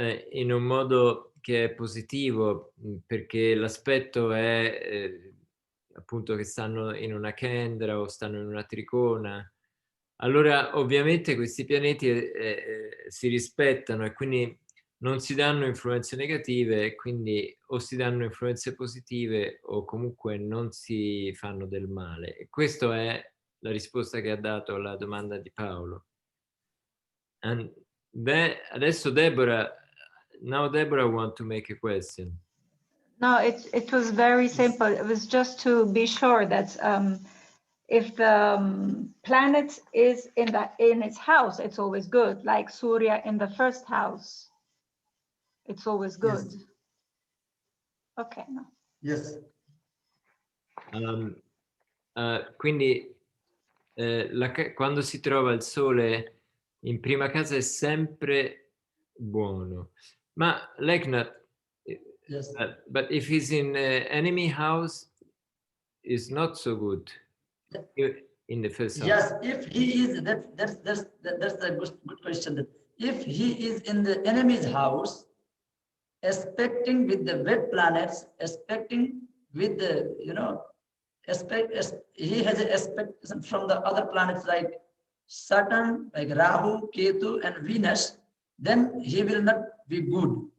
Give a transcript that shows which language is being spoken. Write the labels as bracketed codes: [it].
[it] in un modo che è positivo, perché l'aspetto è appunto che stanno in una Kendra o stanno in una Tricona, allora ovviamente questi pianeti si rispettano e quindi non si danno influenze negative, e quindi o si danno influenze positive o comunque non si fanno del male. E questa è la risposta che ha dato alla domanda di Paolo. [en] Adesso now Deborah want to make a question. No, it was very simple. It was just to be sure that if the planet is in its house, it's always good. Like Surya in the first house, it's always good. Yes. Okay. No. Yes. [it] Quindi quando si trova il Sole in prima casa è sempre buono. Ma Leknath, [en] yes. But if he's in enemy house, is not so good in the first house. Yes, if he is, that's a good question. If he is in the enemy's house, expecting with the wet planets, expecting with the, you know, he has an expectation from the other planets like Saturn, like Rahu, Ketu, and Venus, then he will not be good.